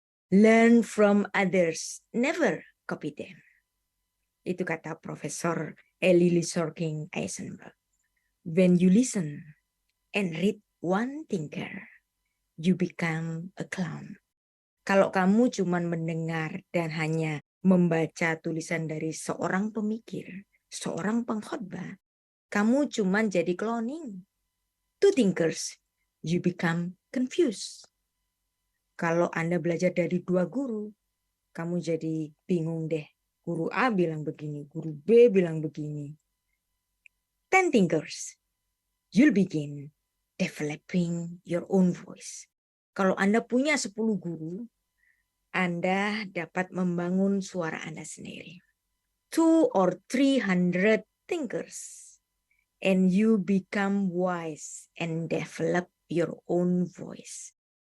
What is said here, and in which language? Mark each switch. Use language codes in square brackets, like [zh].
[en] Learn from others, never copy them. [id] Itu kata Profesor Elie Sorking Eisenberg. [en] When you listen and read one thinker, you become a clown. [id] Kalau kamu cuma mendengar dan hanya membaca tulisan dari seorang pemikir, seorang pengkhotbah, kamu cuma jadi cloning. [en] Two thinkers, you become confused. [id] Kalau Anda belajar dari dua guru, kamu jadi bingung deh. Guru A bilang begini, guru B bilang begini. [en] 10 thinkers, you'll begin developing your own voice. [id] Kalau Anda punya 10 guru, Anda dapat membangun suara Anda sendiri. [en] 200 or 300 thinkers, and you become wise and develop your own voice.